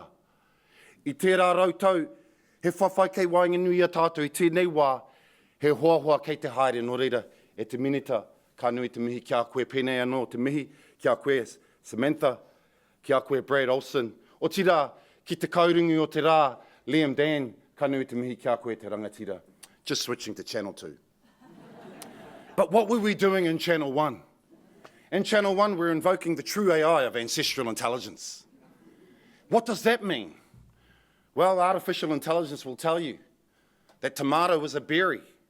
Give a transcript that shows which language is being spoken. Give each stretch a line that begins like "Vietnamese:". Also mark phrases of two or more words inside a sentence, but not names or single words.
Māori: I tērā rautau, he whawhai kei wainganui a tātou i tēnei wā, he hoahoa kei te haere no reira e te minita ka nui te mihi ki a koe pēnei anō, te mihi ki a koe Samantha, ki a koe Brad Olsen, o tira ki te kaurungi o te rā, Liam Dann, ka nui te mihi ki a koe te rangatira.
English: Just switching to Channel 2. But what were we doing in Channel 1? In Channel 1, we're invoking the true AI of ancestral intelligence. What does that mean? Well, artificial intelligence will tell you that tomato is a berry.